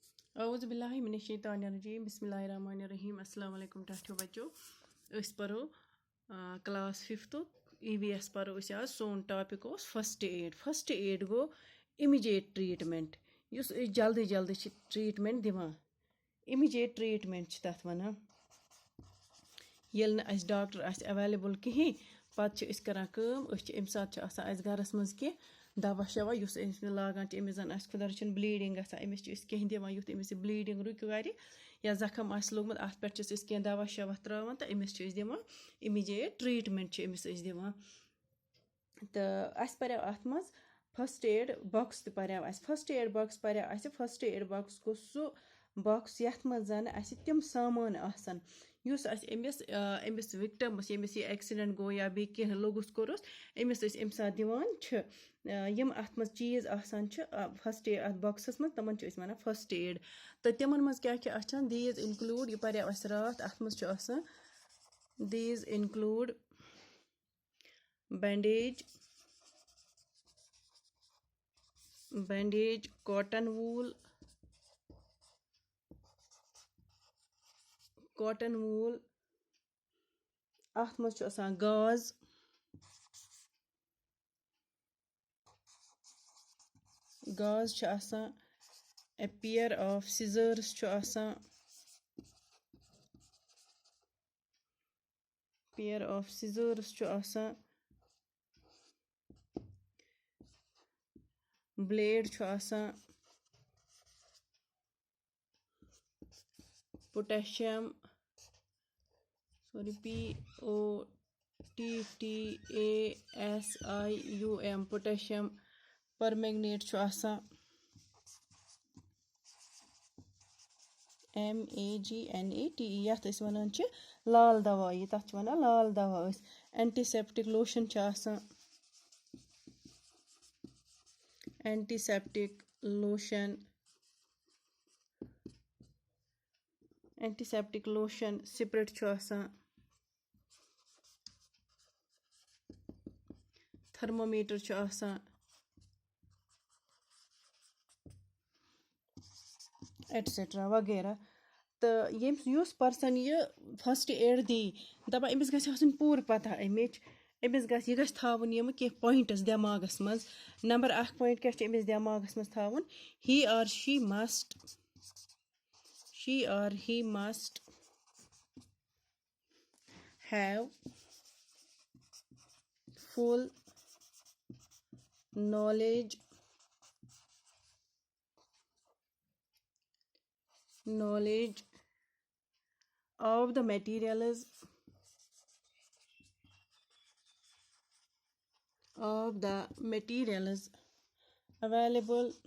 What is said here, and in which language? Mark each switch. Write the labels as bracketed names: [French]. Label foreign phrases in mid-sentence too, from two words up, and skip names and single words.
[Arabic] أعوذ بالله من الشيطان الرجيم بسم الله الرحمن الرحيم السلام عليكم [Kashmiri] टाठियो बच्चों अस परो क्लास 5 EVS परो अस आज सोन टॉपिक ओस [English] first aid [Kashmiri] गो [English] immediate treatment [Kashmiri] युस अस जल्दी जल्दी छ ट्रीटमेंट दिवान [English] immediate treatment [Kashmiri] छ तथ वनान येल न अस डॉक्टर आस अवेलेबल कहीं पत छ अस करान काम अस छ अमि साथ छ आसान अस घरस मज के दवा शवा युस अस लागान छ अमिस जन खुदा रचन ब्लीडिंग गसान अमिस छ अस कहीं दिवान युथ अमिस ब्लीडिंग रुक कर या जख्म आस लोगमुत अत पे छ अस कहीं दवा शवा त्रावान तो अमिस छ अस दिवान [English] immediate treatment [Kashmiri] छ अमिस अस दिवान तो अस पर्याव अत मज [English] first aid box [Kashmiri] तो पर्याव अस [English] first aid box [Kashmiri] पर्याव अस [English] first aid box [Kashmiri] गो सु बॉक्स यथ मज जन अस तिम सामान आसन युस अस अमिस विक्टमस यमिस ये एक्सीडेंट गो या बे कह लोगुस कोरस अमिस अस अमि साथ दिवान छ यम अत मज चीज आसान छ [English] first aid [Kashmiri] अत बॉक्सस मज तमन छ अस वनान [English] first aid [Kashmiri] तो तिमन मज क्या क्या आछन [English] these include [Kashmiri] ये पर्याव अस रात अत मज छ आसान [English] these include bandage cotton wool [Kashmiri] अत मज छ आसान गाज छ आसान [English] a pair of scissors [Kashmiri] छ आसान छ आसान ब्लेड छ आसान [English] potassium POTTASIUM potassium permanganate [Kashmiri] छ आसान MAGNATE यथ अस वनान छ लाल दवाई तथ छ वनान लाल दवा [English] antiseptic lotion [Kashmiri] छ आसान एंटीसेप्टिक [English] lotion spirit [Kashmiri] छ आसान थर्मोमीटर छ आसान एटसेट्रा वगैरह तो युस पर्सन ये फर्स्ट एड दी दपा अमिस गछ आसुन पूर पता अमिच अमिस गछ ये गछ थावन यम के पॉइंट्स दिमागस मज नंबर 1 पॉइंट क्या छ अमिस दिमागस मज थावन [English] he or she must have full knowledge of the materials available